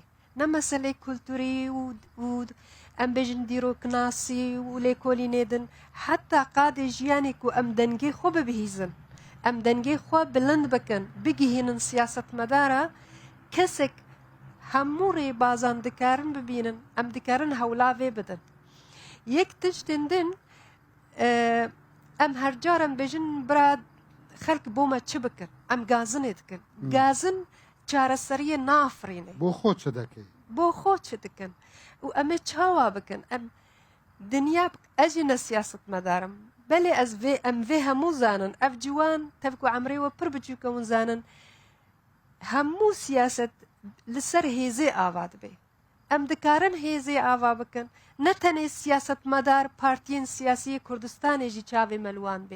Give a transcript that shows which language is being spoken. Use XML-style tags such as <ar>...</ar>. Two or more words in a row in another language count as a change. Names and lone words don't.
<ku>Ne meselê kulturî û em bêjin dîroknasî û lêkolînê din, heta qadê jiyanê ku em dengê xwe bibihîzin, em dengê xwe bilind bikin, bigihînin siyasetmedara, kesek hemû rêbazan dikarin bibînin, em dikarin hewla vê bidin. Yek tiştên din, em her car em bêjin bira xelk bo me çi bikin, em gazinê dikin. Gazin çareseriyê nafirîne.</ku> <ckb>بۆ خۆ چ دەکەی؟</ckb> <ku>بۆ خۆ چ dikin û em ê çawa bikin. Em dinya ez jî ne siyasetmedarim. Belê em vê hemû zanin, ev ciwan tev ku emrê we pir biçûk hûn zanin, hemû siyaset li ser hêzê ava dibe. Em dikarin hêzê ava bikin, ne tenê siyasetmedar partiyên siyasî Kurdistanê jî çavê me li wan bê.</ku>